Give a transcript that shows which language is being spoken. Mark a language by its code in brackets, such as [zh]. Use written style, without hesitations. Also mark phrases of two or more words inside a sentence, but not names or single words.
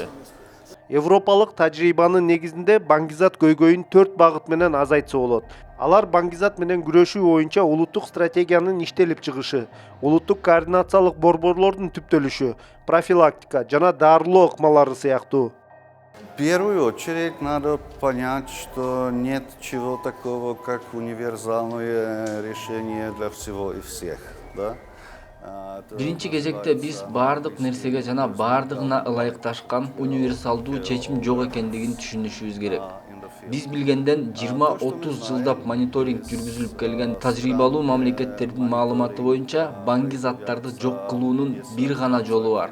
[ky] Европалык тажрыйбанын негизинде баңгизат көйгөйүн 4 багыт менен азайтса болот. Алар баңгизат менен күрөшүү боюнча улуттук стратегиянын иштелип чыгышы, улуттук координациялык борборлордун түптөлүшү, профилактика жана дарылоо ыкмалары сыяктуу. [ru] В первую очередь надо понять, что нет чего такого, как универсальное решение для всего и всех. Да? [ky] Биринчи кезекте биз баардык нерсеге жана баардыгына ылайыкташкан универсалдуу чечим жок экендигин түшүнүшүбүз керек. Биз билгенден 20-30 жылдап мониторинг жүргүзүлүп келген тажрыйбалуу мамлекеттердин маалыматы боюнча баңгизаттарды жок кылуунун бир гана жолу бар.